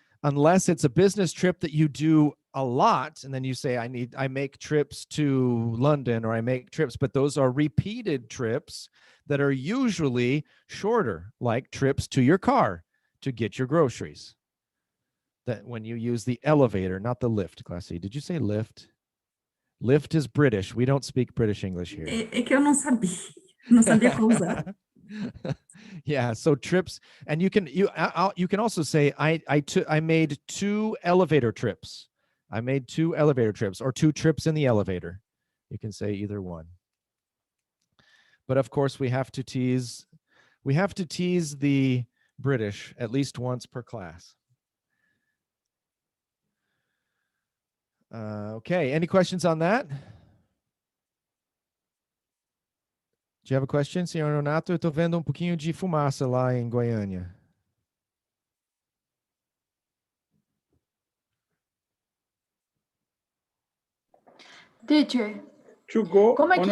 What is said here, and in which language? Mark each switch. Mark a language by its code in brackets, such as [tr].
[en] Unless it's a business trip that you do a lot, and then you say, I make trips to London, or I make trips, but those are repeated trips that are usually shorter, like trips to your car to get your groceries. That when you use the elevator, not the lift, Class C. Did you say lift? Lift is British. We don't speak British English here. [pt] É que eu não sabia qual usar. [en] Yeah, so trips, and you can also say I made 2 elevator trips. I made 2 elevator trips, or 2 trips in the elevator. You can say either one. But of course, we have to tease the British at least once per class. Okay, any questions on that? Do you have a question, [pt] senhor Renato? Eu estou vendo pouquinho de fumaça lá em Goiânia. [en] Teacher, To go [pt] como é [en] on [pt] que